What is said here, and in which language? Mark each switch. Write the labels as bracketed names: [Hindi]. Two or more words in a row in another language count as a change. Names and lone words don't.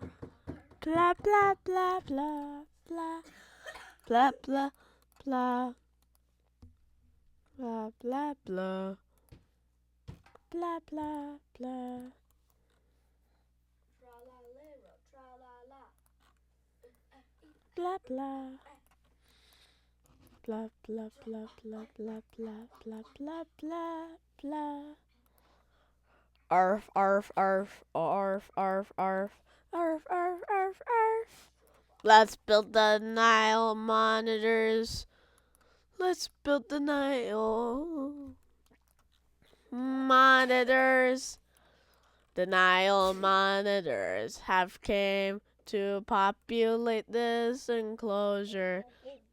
[English] Pla pla pla pla pla. Pla pla pla. Blah blah blah. Blah blah blah. Tralalero, tralala. Blah blah. Blah blah blah blah blah blah blah blah blah blah. Arf arf arf arf arf arf arf arf arf arf. Let's build the Nile monitors. Let's build the Nile monitors. The Nile monitors have came to populate this enclosure.